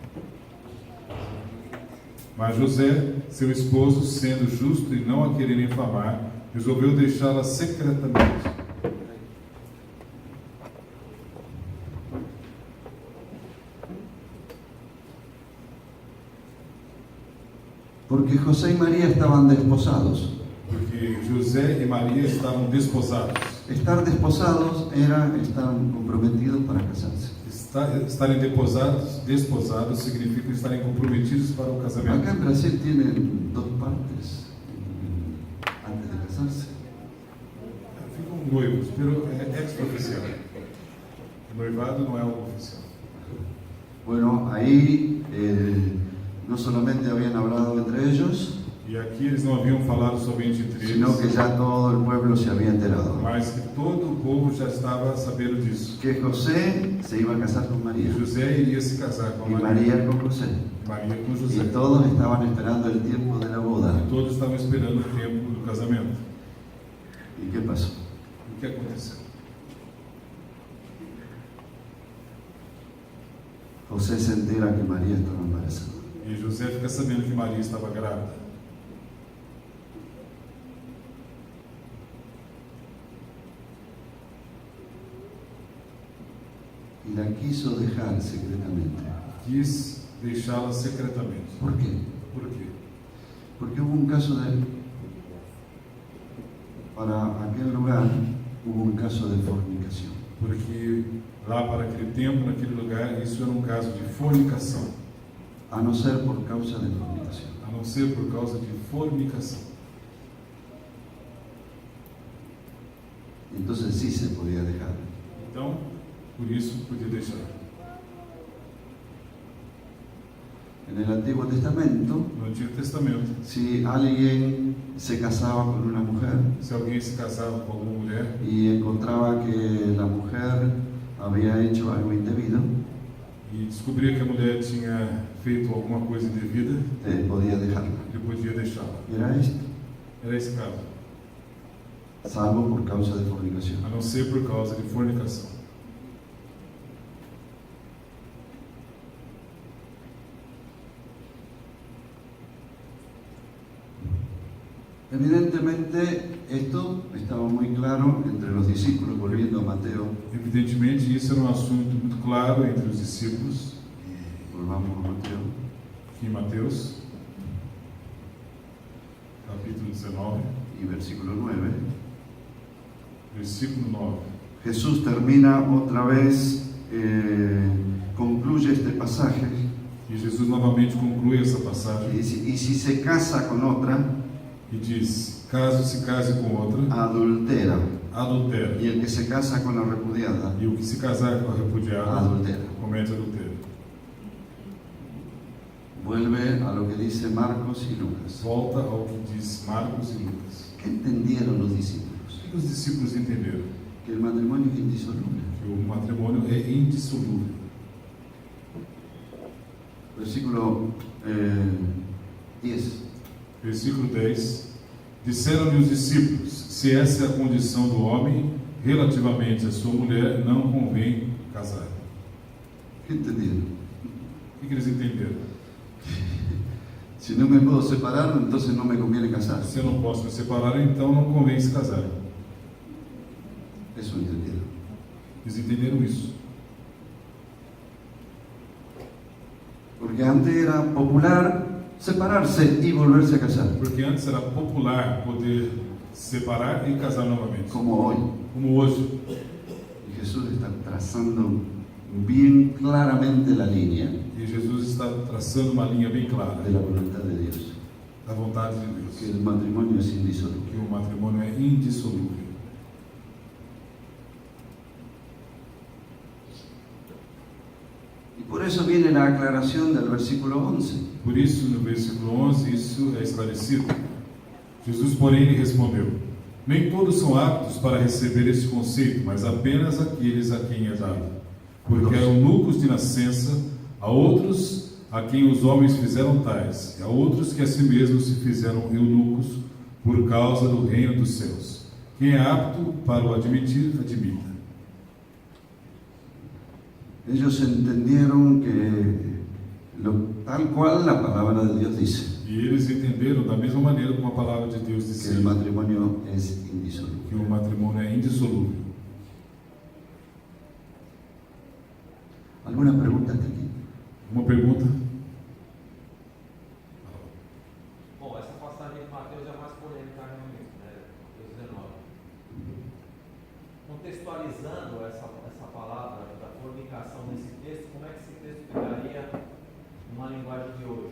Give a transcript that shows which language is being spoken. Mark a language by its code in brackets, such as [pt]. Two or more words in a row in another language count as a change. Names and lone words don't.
[pt] Mas José, seu esposo, sendo justo e não a querer infamar, resolveu deixá-la secretamente. [es] Porque José y María estaban desposados. [pt] Porque José e Maria estavam desposados. [es] Estar desposados era estar comprometidos para casarse. [pt] Estarem desposados significa estarem comprometidos para o casamento. [es] Acá en Brasil tienen dos partes antes de casarse. [pt] Ficam noivos, pero é extraoficial. O noivado não é algo oficial. [es] Bueno, ahí no solamente habían hablado entre ellos, [pt] E aqui eles não haviam falado somente entre [es] sino que [pt] eles, [es] ya todo el pueblo se había enterado. [pt] mas que todo o povo já estava sabendo disso. [es] Que José se iba a casar con [pt] E [es] María [pt] José iria se casar com [es] y [pt] Maria, [es] María con José. [pt] Maria com [es] Y [pt] José. [es] todos estaban esperando el tiempo de la boda. [pt] E todos estavam esperando o tempo do casamento. [es] ¿Y qué pasó? [pt] O que aconteceu? [es] José se entera que María estaba embarazada. [pt] E José fica sabendo que Maria estava grávida. [es] Y la quiso dejar secretamente. [pt] Quis deixá-la secretamente. [es] ¿Por qué? [pt] Por quê? [es] Porque hubo un caso para aquel lugar hubo un caso de fornicación. [pt] Porque lá para aquele tempo, naquele lugar, isso era um caso de fornicação. [es] A no ser por causa de fornicación. [pt] A não ser por causa de fornicação. [es] Entonces sí se podía dejar. [pt] Então, por isso, podia deixar. [es] En el Antiguo Testamento, [pt] No Antigo Testamento, [es] si alguien se casaba con una mujer [pt] se alguém se casava com alguma mulher [es] y encontraba que la mujer había hecho algo indebido, [pt] e descobria que a mulher tinha feito alguma coisa indevida, [es] podía dejarla. [pt] ele podia deixá-la. [es] Era esto, [pt] Era esse caso, [es] salvo por causa de fornicación. [pt] a não ser por causa de fornicação. [es] Evidentemente, esto estaba muy claro entre los discípulos, volviendo a Mateo. [pt] Evidentemente, isso era um assunto muito claro entre os discípulos, [es] Volvamos a Mateo. [pt] aqui em Mateus, capítulo 19, [es] Y versículo 9. [pt] versículo 9. [es] Jesús termina otra vez, concluye este pasaje [pt] E Jesus novamente conclui essa [es] y [pt] passagem [es] dice, y si se casa con otra, [pt] e diz: caso se case com outra, [es] adultera. [pt] adultera. [es] Y el que se casa con la repudiada, [pt] E o que se casar com a repudiada, [es] adultera. [pt] comete adultério. [es] Vuelve a lo que dice Marcos y Lucas. [pt] Volta ao que diz Marcos e Lucas. [es] ¿Qué entendieron los [pt] O [es] discípulos? [pt] que os discípulos entenderam? [es] Que el matrimonio es indisoluble. [pt] Que o matrimônio é indissolúvel. [es] Versículo 10. [pt] Versículo 10. Disseram-lhe os discípulos: se essa é a condição do homem relativamente à sua mulher, não convém casar. [es] ¿Qué entendieron? [pt] O que eles entenderam? [es] Si no me puedo separar, entonces no me conviene casar. [pt] Se eu não posso me separar, então não convém se casar. [es] Eso entendieron. [pt] Eles entenderam isso. [es] Porque antes era popular separarse y volverse a casar, [pt] Porque antes era popular poder se separar e casar novamente, [es] como hoy. [pt] como hoje. [es] Y Jesús está trazando bien claramente la línea [pt] E Jesus está traçando uma linha bem clara [es] de la voluntad de Dios, [pt] da vontade de [es] que [pt] Deus, [es] el matrimonio es indisoluble. [pt] que o matrimônio é indissolúvel. [es] Y por eso viene la aclaración del versículo 11. [pt] Por isso, no versículo 11, isso é esclarecido. Jesus, porém, lhe respondeu: nem todos são aptos para receber este conceito, mas apenas aqueles a quem é dado. Porque há eunucos de nascença, a outros a quem os homens fizeram tais, e a outros que a si mesmos se fizeram eunucos por causa do reino dos céus. Quem é apto para o admitir, admita. [es] Ellos entendieron que tal cual la palabra de Dios dice, [pt] E eles entenderam da mesma maneira como a palavra de Deus [es] que [pt] diz [es] el matrimonio es [pt] que [es] indisoluble. [pt] o matrimônio é indissolúvel. [es] ¿Alguna pregunta hasta aquí? [pt] Uma pergunta? Bom, essa passagem de Mateus é mais polêmica realmente, né? Mateus 19. Contextualizando essa palavra da fornicação nesse texto, como é que esse texto ficaria numa linguagem de hoje?